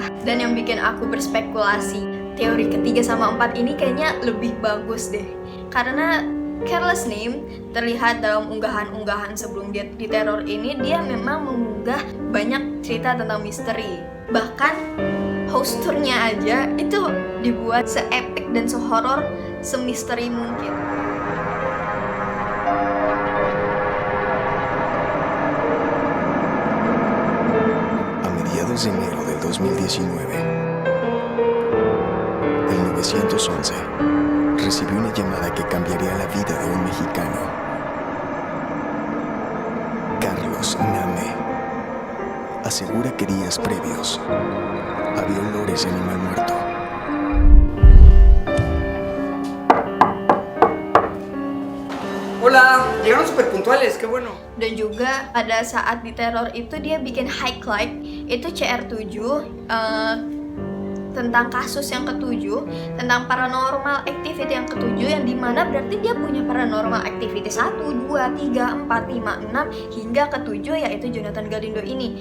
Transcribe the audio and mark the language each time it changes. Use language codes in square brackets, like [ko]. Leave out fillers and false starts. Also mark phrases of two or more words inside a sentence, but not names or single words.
[id] Dan yang bikin aku berspekulasi, teori ketiga sama 4 ini kayaknya lebih bagus deh, karena Carlos Slim terlihat dalam unggahan-unggahan sebelum dia diteror ini, dia memang mengunggah banyak cerita tentang misteri. Bahkan host tournya aja itu dibuat se-epic dan se-horror, se-misteri mungkin. [es] A mediados de enero del 2019, el 911 recibió una llamada que cambiaría la vida de un mexicano, Carlos Name. Asegura que días previos había olores de animal muerto. Hola, llegaron súper puntuales, qué bueno. [id] Dan juga pada saat diteror itu dia bikin highlight itu CR7 tentang kasus yang ketujuh, tentang [en] paranormal activity [id] yang ketujuh, yang dimana berarti dia punya [en] paranormal activity [id] 1, 2, 3, 4, 5, 6 hingga ketujuh, yaitu Jonathan Galindo ini.